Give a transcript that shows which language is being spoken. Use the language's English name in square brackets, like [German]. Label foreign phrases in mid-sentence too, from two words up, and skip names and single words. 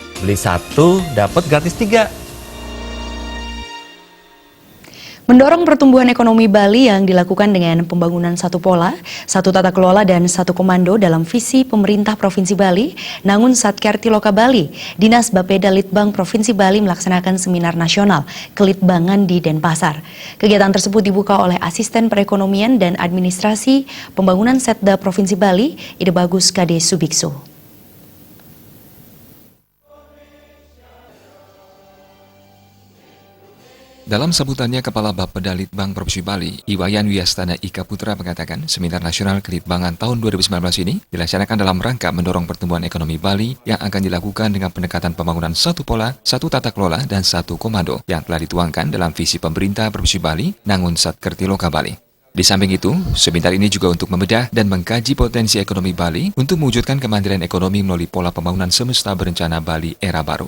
[Indonesian] beli satu dapat gratis 3. Mendorong pertumbuhan ekonomi Bali yang dilakukan dengan pembangunan satu pola, satu tata kelola dan satu komando dalam visi pemerintah Provinsi Bali, Nangun Satkerti Loka Bali, Dinas Bapeda Litbang Provinsi Bali melaksanakan seminar nasional Kelitbangan di Denpasar. Kegiatan tersebut dibuka oleh Asisten Perekonomian dan Administrasi Pembangunan Setda Provinsi Bali, Ide Bagus Kade Subikso. Dalam sambutannya, Kepala Bapeda Litbang Provinsi Bali, Iwayan Wiyastana Ika Putra mengatakan seminar nasional Kelitbangan tahun 2019 ini dilaksanakan dalam rangka mendorong pertumbuhan ekonomi Bali yang akan dilakukan dengan pendekatan pembangunan satu pola, satu tata kelola, dan satu komando yang telah dituangkan dalam visi pemerintah Provinsi Bali, Nangun Satkerti Loka Bali. Di samping itu, seminar ini juga untuk membedah dan mengkaji potensi ekonomi Bali untuk mewujudkan kemandirian ekonomi melalui pola pembangunan semesta berencana Bali era baru.